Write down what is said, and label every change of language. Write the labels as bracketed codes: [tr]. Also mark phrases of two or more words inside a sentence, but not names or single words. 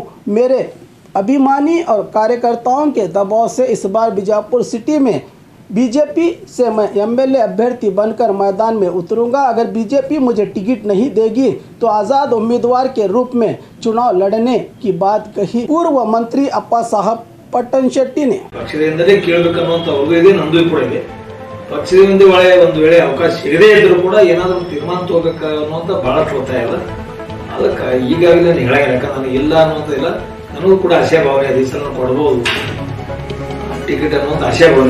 [hi] मेरे अभिमानी और कार्यकर्ताओं के दबाव से इस बार बीजापुर सिटी में बीजेपी से मैं एमएलए अभ्यर्थी बनकर मैदान में उतरूंगा। अगर बीजेपी मुझे टिकट नहीं देगी तो आज़ाद उम्मीदवार के रूप में चुनाव लड़ने की बात कही पूर्व मंत्री अप्पा साहब पट्टन शेट्टी ने। [kn] ಪಕ್ಷದಿಂದ ಒಂದು ವೇಳೆ ಅವಕಾಶ ಸಿಗದೇ ಇದ್ರೂ ಕೂಡ ಏನಾದರೂ ತೀರ್ಮಾನ ತಗೋಬೇಕು ಅನ್ನೋಂಥ ಬಹಳಷ್ಟು ಒತ್ತಾಯ ಇಲ್ಲ. ಅದಕ್ಕೆ ಈಗಾಗಲೇ ನಾನು ಹೇಳಂಗಿಲ್ಲ, ಯಾಕಂದ್ರೆ ನನಗೆ ಇಲ್ಲ ಅನ್ನೋದಿಲ್ಲ. ನನಗೂ ಕೂಡ ಆಶಯ ಭಾವನೆ ಅದು, ಈ ಸಲ ಕೊಡ್ಬೋದು ಟಿಕೆಟ್ ಅನ್ನೋದು ಆಶಯ ಭಾವನೆ.